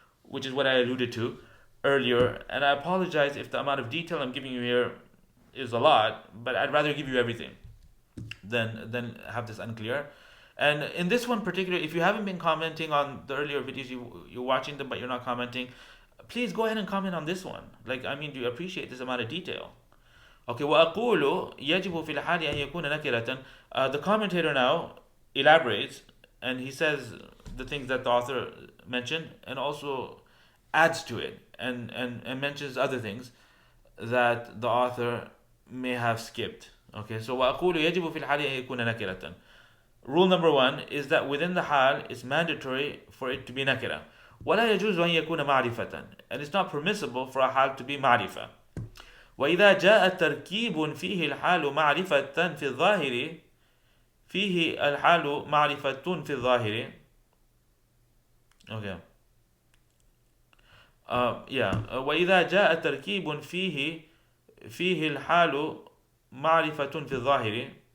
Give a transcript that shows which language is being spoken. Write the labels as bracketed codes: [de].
[en] which is what I alluded to earlier. And I apologize if the amount of detail I'm giving you here is a lot, but I'd rather give you everything than have this unclear. And in this one particular, if you haven't been commenting on the earlier videos, you're watching them but you're not commenting, please go ahead and comment on this one. Like, I mean, do you appreciate this amount of detail? [ar] Okay, وأقول يجب في الحال أن يكون نكرة. [en] The commentator now elaborates and he says the things that the author mentioned and also adds to it and mentions other things that the author may have skipped. [ar] Okay, so وأقول يجب في الحال أن يكون نكرة. [en] Rule number 1 is that within the hal, it's mandatory for it to be nakira. [ar] ولا يجوز أن يكون معرفة. [en] And it's not permissible for a hal to be معرفة. [ar] وإذا جاء تركيب فيه الحال معرفة في الظاهر فيه الحال معرفة في الظاهر. [en] Okay. [ar] وإذا جاء تركيب فيه الحال معرفة في الظاهر.